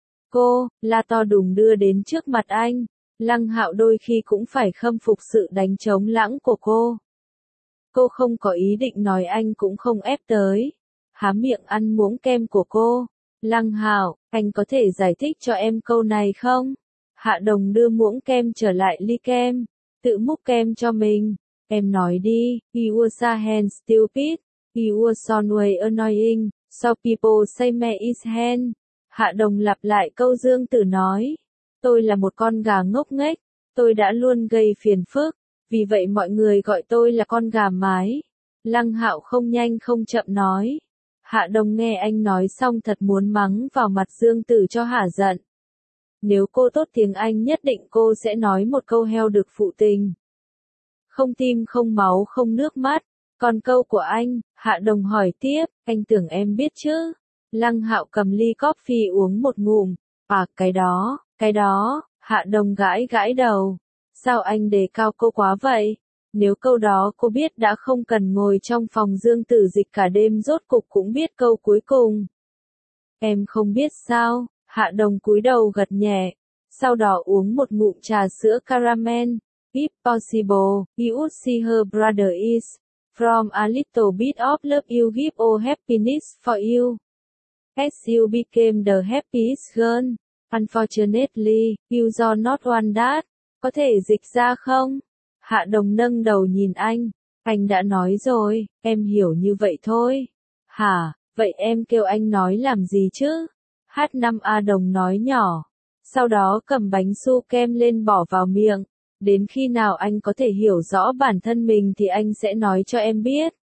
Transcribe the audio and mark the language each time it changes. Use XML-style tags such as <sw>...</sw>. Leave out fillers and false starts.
<vi>Cô, la to đùng đưa đến trước mặt anh, Lăng Hạo đôi khi cũng phải khâm phục sự đánh trống lãng của cô. Cô không có ý định nói anh cũng không ép tới, há miệng ăn muỗng kem của cô, Lăng Hạo, anh có thể giải thích cho em câu này không? Hạ Đồng đưa muỗng kem trở lại ly kem, tự múc kem cho mình. Em nói đi,</vi> <en>he was a hen stupid, he was always annoying, so people say me is hen.</en> <vi>Hạ Đồng lặp lại câu Dương Tử nói, tôi là một con gà ngốc nghếch, tôi đã luôn gây phiền phức, vì vậy mọi người gọi tôi là con gà mái. Lăng Hạo không nhanh không chậm nói, Hạ Đồng nghe anh nói xong thật muốn mắng vào mặt Dương Tử cho hả giận. Nếu cô tốt tiếng Anh nhất định cô sẽ nói một câu heo được phụ tình. Không tim không máu không nước mắt. Còn câu của anh, Hạ Đồng hỏi tiếp, anh tưởng em biết chứ. Lăng Hạo cầm ly coffee uống một ngụm. À cái đó, Hạ Đồng gãi gãi đầu. Sao anh đề cao cô quá vậy? Nếu câu đó cô biết đã không cần ngồi trong phòng Dương Tử dịch cả đêm rốt cục cũng biết câu cuối cùng. Em không biết sao? Hạ Đồng cúi đầu gật nhẹ, sau đó uống một ngụm trà sữa caramel.</vi> <en>If possible, you would see her brother is from a little bit of love you give or happiness for you. As you became the happiest girl, unfortunately, you do not want that.</en> <vi>Có thể dịch ra không? Hạ Đồng nâng đầu nhìn anh đã nói rồi, em hiểu như vậy thôi. Hả, vậy em kêu anh nói làm gì chứ? H5A Đồng nói nhỏ, sau đó cầm bánh su kem lên bỏ vào miệng, đến khi nào anh có thể hiểu rõ bản thân mình thì anh sẽ nói cho em biết.</vi>